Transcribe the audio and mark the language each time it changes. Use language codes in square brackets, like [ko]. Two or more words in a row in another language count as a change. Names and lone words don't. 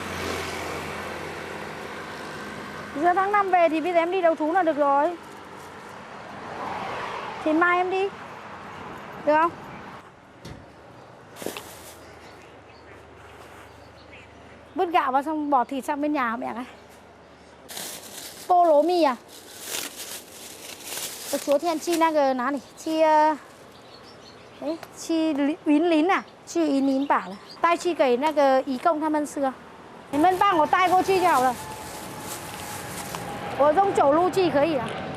[vi] Giữa tháng 5 về thì bây giờ em đi đầu thú là được rồi. Thì mai em đi. Được không? Vứt gạo vào xong bỏ thịt sang bên nhà mẹ này. Tô lố mì à? [zh] 我昨天去那个哪里？去云林啊，去云林罢了，带去给那个义工他们吃。你们帮我带过去就好了，我用走路去可以了。